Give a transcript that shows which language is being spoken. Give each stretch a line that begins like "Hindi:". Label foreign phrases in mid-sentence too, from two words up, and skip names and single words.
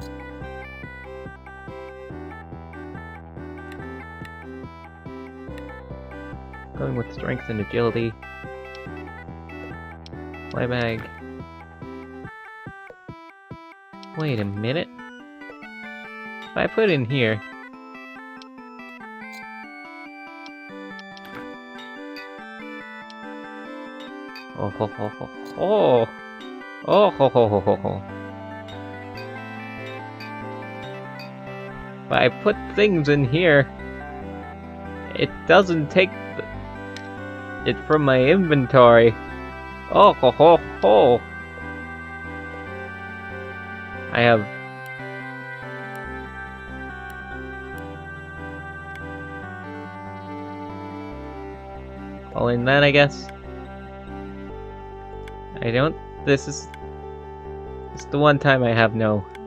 English: Going with strength and agility. Play bag. Wait a minute. If I put in here. Oh ho ho ho ho. Oh ho ho ho ho ho. If I put things in here, it doesn't take it from my inventory. Oh ho ho ho. I have all in that, I guess. I don't. This is the one time I have no.